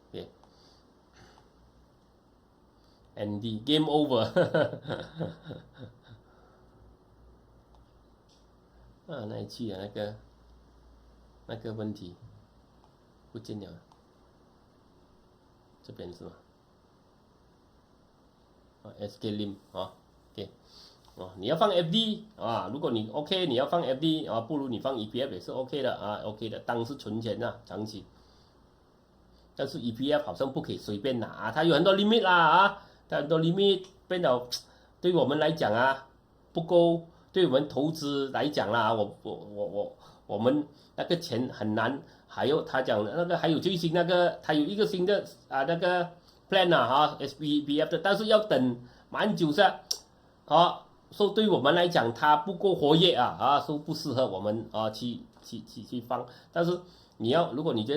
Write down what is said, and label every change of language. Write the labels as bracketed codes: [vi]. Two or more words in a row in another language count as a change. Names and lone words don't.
[zh] OK。ND Game Over 那一期那個問題不見了，這邊是嗎？SK Lim OK， 你要放 FD 如果你 OK 你要放 FD 不如你放 EPF 也是 OK 的OK 的，當是存錢長期。但是 EPF 好像不可以隨便拿它有很多 limit 啦它很多 limit 變得對我們來講不夠，對我們投資來講啦我們那個錢很難，還有他講那個還有最新那個，他有一個新的那個 plan 啊，SBF 的，但是要等蠻久噻，啊，所以對我們來講它不夠活躍啊，所以不適合我們啊去放，但是你要如果你覺